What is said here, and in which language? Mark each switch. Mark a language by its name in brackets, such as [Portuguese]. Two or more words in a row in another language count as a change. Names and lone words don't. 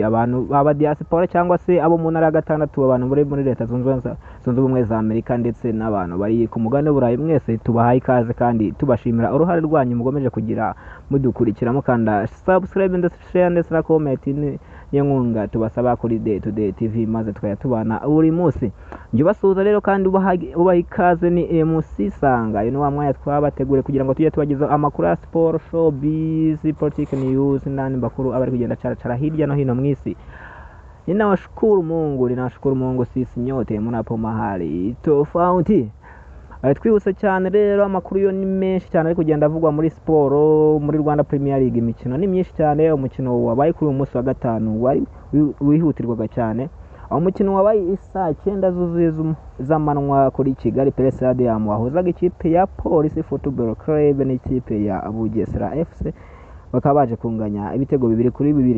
[Kinyarwanda] Abantu baba diaspora cyangwa se abo mu ntara ya gatandatu, abantu bari muri leta zunze ubumwe za Amerika ndetse n'abantu bari ku mugabane w'Uburayi, mwese tubahaye ikaze kandi tubashimira uruhare rwanyu mugomeje kugira mudukurikira mukanda subscribe ndetse share ndetse na comment y'inkunga tubasaba kuri Day to Day TV, maze tukaya tubana buri munsi. Njye basuhuza rero kandi ubaha ikaze ni MC Sanga. Uyu ni wa mwanya twabategure kugira ngo tujye tubagezaho amakuru ya [English] sport, showbiz, politics, news [Kinyarwanda] n'andi makuru abari kugenda caracara hirya no hino mu isi. [Swahili] Ninawashukuru Mungu sisi nyote mnapo mahali tofauti. [Kinyarwanda] Twihuse cyane rero, amakuru yo ni menshi cyane ari kugenda avugwa muri siporo. Muri Rwanda Premier League imikino ni myinshi cyane. Umukino wabaye kuri uyu munsi wa gatanu wari wihutirwaga cyane. Umukino wabaye isaa 9 zuzuye z'amanywa kuri Kigali Pele Stadium, wahuzaga ikipe ya Police Football Club n'ikipe ya Bugesera FC, bakaba baje kunganya ibitego 2-2.